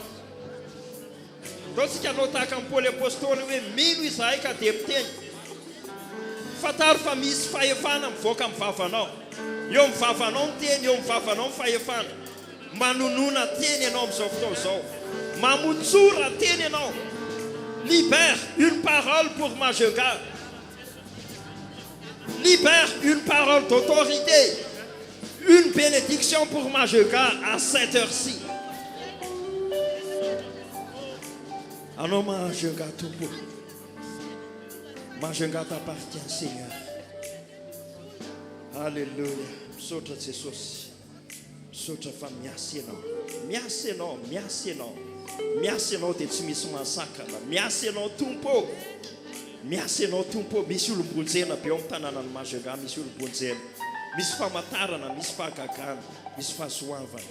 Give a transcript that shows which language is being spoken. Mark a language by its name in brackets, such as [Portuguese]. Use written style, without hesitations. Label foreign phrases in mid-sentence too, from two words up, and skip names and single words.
[Malagasy] Taontsika anao tahaka amin'ny Paoly apôstôly hoe mino izahay ka dia miteny. Fantaro fa misy fahefana mivoaka amin'ny vavanao. Eo amin'ny vavanao ny teny, eo amin'ny vavanao ny fahefana. Manonona teny ianao amin'izao fotoana izao. Mamontsora teny ianao. [French] Libère une parole pour Majunga. Libère une parole d'autorité. Une bénédiction pour Majunga à cette heure-ci. [Malagasy] Anao Majunga tompo. [French] Majunga t'appartient, Seigneur. Alléluia. [Malagasy] Misaotra Jesosy. Misaotra fa miasa ianao. Miasa ianao, miasa ianao. Miasa ianao dia tsy misy masakana. Miasa ianao tompo. Miasa ianao tompo. Misy olom-bonjena be ao amin'ny tanànan'ny Majunga, misy olom-bonjena. Misy famatarana, misy fahagagana, misy fahasoavana.